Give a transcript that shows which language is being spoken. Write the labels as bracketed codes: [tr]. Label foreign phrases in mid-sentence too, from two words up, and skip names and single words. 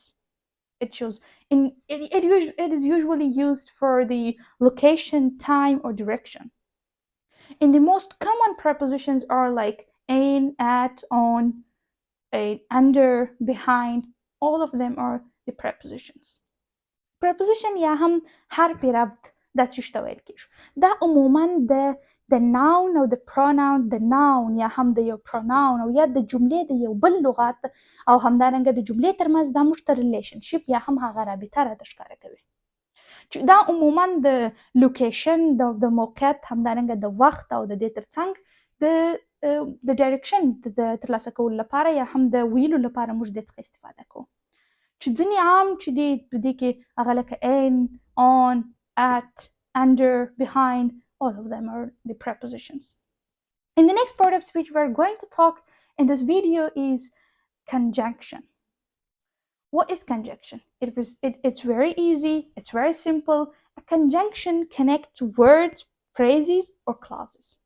[en] It shows it is usually used for the location, time, or direction. And the most common prepositions are like in, at, on, under, behind. All of them are the prepositions. [ps] Preposition یا هم حرف ربط دا چیش ته ویل کیږي. دا عموما د noun او د pronoun، د noun یا هم د یو pronoun او یا د جملې د یو بل لغت او همدارنګه د جملې ترمنځ دا موږ ته ریلیشنشپ یا هم هغه رابطه راته ښکاره کوي. چې دا عموما د لوکیشن، د موقعیت، همدارنګه د وخت او د دې ترڅنګ د ډایرکشن د ترلاسه کولو لپاره یا هم د ویلو لپاره موږ دې څخه استفاده کوو. چې ځینې عام چې دي په دې کې هغه لکه [en] in، on، at، under، behind. All of them are the prepositions. In the next part of speech we are going to talk in this video is conjunction. What is conjunction? It's very easy, it's very simple. A conjunction connects words, phrases, or clauses.